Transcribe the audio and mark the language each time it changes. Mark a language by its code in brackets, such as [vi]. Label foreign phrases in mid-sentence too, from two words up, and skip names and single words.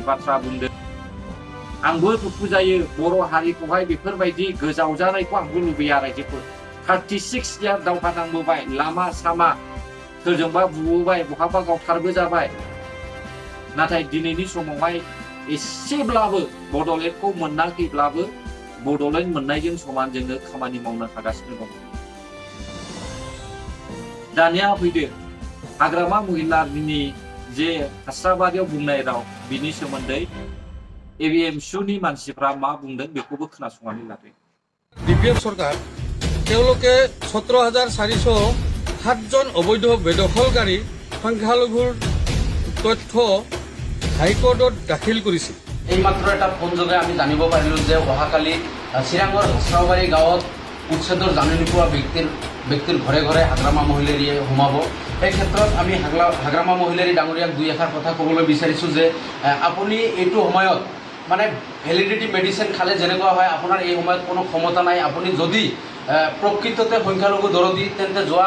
[brx] बाथ्रा बुंदों आंबो दुखु जायो बर' हारिखौहाय बेफोरबायदि गोजावजानायखौ आंबो लुबैया रायजोफोर 36 इयार दावहा नांबोबाय लामा सामा सोरजोंबा बुबोबाय बहाबा गावथारबो जाबाय नाथाय दिनैनि समावहाय एसेब्लाबो बड'लेण्डखौ मोनाखैब्लाबो बड'लेण्ड मोननायजों समान जोङो खामानि मावनो हागासिनो दं दानिया फैदो हाग्रामा महिलारिनि जे हास्राबारियाव बुंनाय राव बिनि सोमोन्दै एबिएमसुनि मानसिफ्रा मा बुंदों बेखौबो खोनासंनानै लादो [as] বিপিএফ চৰকাৰ তেওঁলোকে 17,407জন অবৈধ বেদখলকাৰী সংখ্যালঘুৰ তথ্য হাইকোৰ্টত দাখিল কৰিছিল এইমাত্ৰ এটা ফোন যোগে আমি জানিব পাৰিলোঁ যে অহাকালি চিৰাঙৰ হাস্ৰাবাৰী গাঁৱত উচ্ছেদৰ জাননী পোৱা ব্যক্তিৰ ঘৰে ঘৰে হাগ্ৰামা মহিলাৰীয়ে সোমাব এই ক্ষেত্ৰত আমি হাগ্ৰামা মহিলাৰী ডাঙৰীয়াক দুই এষাৰ কথা ক'বলৈ বিচাৰিছোঁ যে আপুনি এইটো সময়ত মানে [en] validity medicine [as] খালে যেনেকুৱা হয় আপোনাৰ এই সময়ত কোনো ক্ষমতা নাই আপুনি যদি প্ৰকৃততে সংখ্যালঘু দৰদী তেন্তে যোৱা